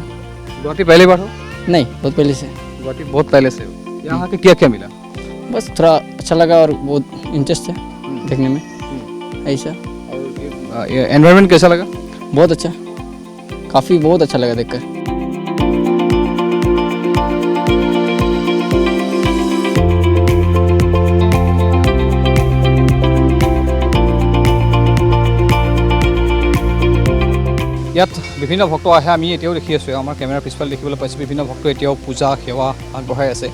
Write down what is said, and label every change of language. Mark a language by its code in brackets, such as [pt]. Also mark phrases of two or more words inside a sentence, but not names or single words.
[hi] गुवाहाटी पहली बार हो? नहीं, बहुत पहले से। गुवाहाटी बहुत पहले से हो। यहाँ के क्या क्या मिला? बस थोड़ा अच्छा लगा और बहुत इंटरेस्ट है देखने में ऐसा। एनवायरनमेंट कैसा लगा? बहुत अच्छा, काफ़ी बहुत अच्छा लगा देखकर। [as] ইয়াত বিভিন্ন ভক্ত আহে, আমি এতিয়াও দেখি আছোঁ, আমাৰ কেমেৰাৰ পিছফালে দেখিবলৈ পাইছোঁ বিভিন্ন ভক্ত এতিয়াও পূজা সেৱা আগবঢ়াই আছে।